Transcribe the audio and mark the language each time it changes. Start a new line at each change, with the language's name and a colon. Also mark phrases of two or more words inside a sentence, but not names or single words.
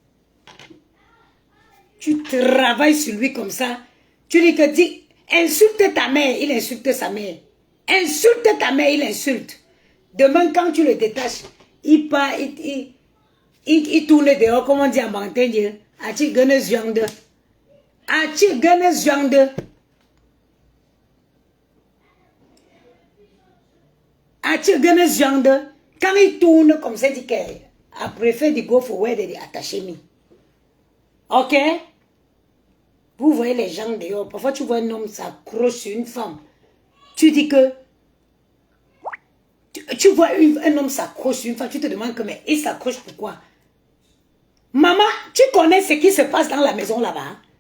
French: Tu travailles sur lui comme ça. Tu dis que insulte ta mère, il insulte sa mère. Insulte ta mère, il insulte. Demain, quand tu le détaches, il part, il tourne dehors, comme on dit en mantin, Ati gane zuyangde. Ati gane zuyangde. Ati gane zuyangde. Quand il tourne comme ça, il dit qu'il a préféré
English: go forward
French: et attacher me. Ok? Vous voyez les gens dehors. Parfois, tu vois un homme s'accroche sur une femme. Tu dis que... Tu vois un homme s'accroche sur une femme. Tu te demandes que, mais il s'accroche pourquoi? Maman, tu connais ce qui se passe dans la maison là-bas?